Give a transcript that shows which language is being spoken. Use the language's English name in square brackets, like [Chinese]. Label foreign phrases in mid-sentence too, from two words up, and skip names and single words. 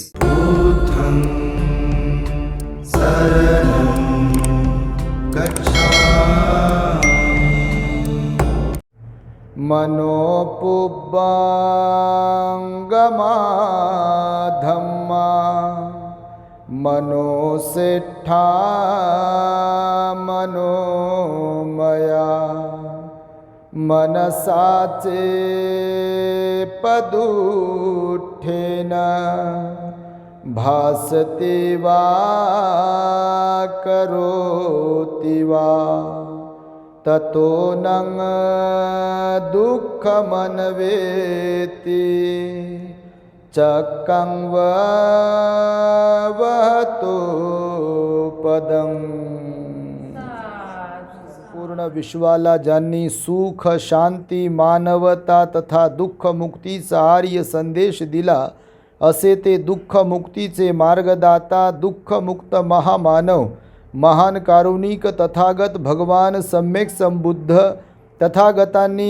[Pali] बुद्धं शरणं गच्छामि। मनोपुब्बंगमा धम्मा मनोसेठा मनोमया मनसाचे पदुठेन भासते वा करोति वा ततो नं दुःखमन्वेति चक्कं वहतो पदं। [Marathi] पूर्ण विश्वाला ज्यांनी सुख शांती मानवता तथा दुःख मुक्तीचा आर्य संदेश दिला, असे ते दुःख मुक्तीचे मार्गदाता दुःखमुक्त महामानव महान कारुणिक तथागत भगवान सम्यक संबुद्ध तथागतांनी